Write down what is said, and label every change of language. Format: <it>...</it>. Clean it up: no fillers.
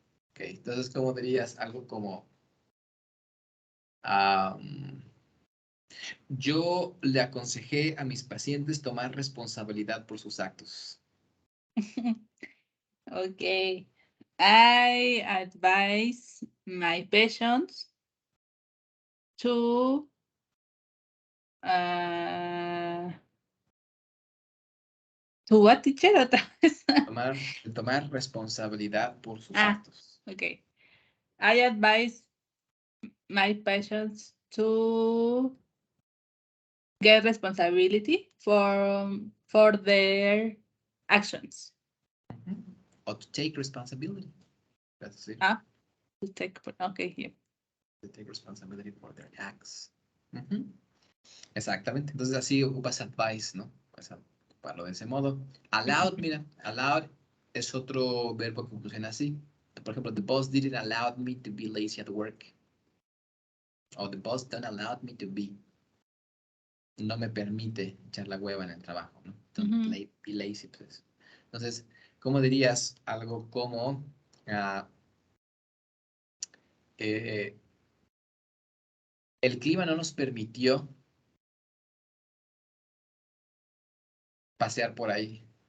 <es>Ok, entonces, ¿cómo dirías algo como um, yo le aconsejé a mis pacientes tomar responsabilidad por sus actos?</es> <en>Okay. I advise my patients to uh, what, teacher?</en> <es>Otra vez. Tomar responsabilidad por sus Ah, actos.</es> <en>okay. I advise my patients to get responsibility for their actions. Ujú. O to take responsibility.</en> <es>Es decir,</es> <en>Ah, to take, okay, yeah. to take responsibility for their acts.</en> <es>Ujú. Exactamente. Entonces así ocupas advice, ¿no? Pues ocuparlo de ese modo. Allowed, mira, allowed es otro verbo que funciona así. Por ejemplo, the boss didn't allow me to be lazy at work. O the boss don't allow me to be. No me permite echar la hueva en el trabajo, ¿no? Don't be lazy, pues. Entonces, ¿cómo dirías algo como ah, eh, el clima no nos permitió pasear por ahí?</es>